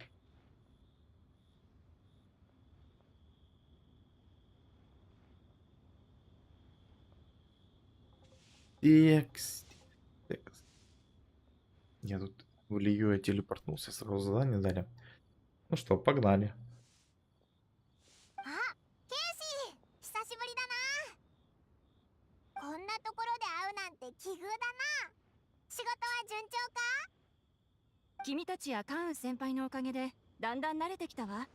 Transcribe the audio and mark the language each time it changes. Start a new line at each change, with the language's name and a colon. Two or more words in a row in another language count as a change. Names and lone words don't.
Russian: Текст. Текст. Я тут в Лию телепортнулся, сразу задание дали. Ну что, погнали.
Japanese: あ、ケイシー、久しぶりだな。こんなところで会うなんて奇遇だな。仕事は順調か？君たちやカンウ先輩のおかげでだんだん慣れてきたわ。